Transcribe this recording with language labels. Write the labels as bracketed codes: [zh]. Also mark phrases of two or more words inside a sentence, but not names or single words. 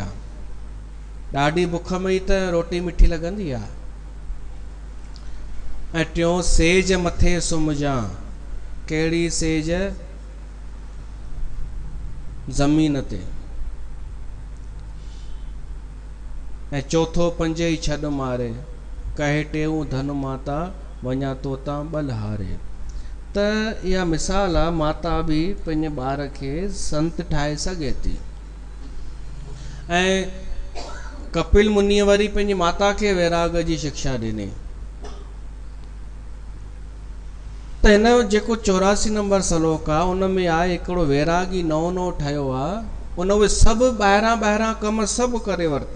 [sd] ॾाढी बुख में ई त रोटी मिठी लॻंदी आहे। ऐं टियों, सेज मथे सुम्हिजा। कहिड़ी सेज? ज़मीन ते। ऐं चौथो, पंजे ई छॾ मारे, कहे टेऊं धन माता वञा तोता बलहारे। त इहा मिसाल आहे, माता बि पंहिंजे ॿार खे संत ठाहे सघे थी। ऐं कपिल मुनीअ वरी पंहिंजी माता खे वैराग जी शिक्षा ॾिनी। त हिन जो जेको 84 नंबर श्लोक आहे उन में आहे हिकिड़ो वैरागी नओं ठहियो आहे, उन उहे सभु ॿाहिरां कम सभु करे वरिता।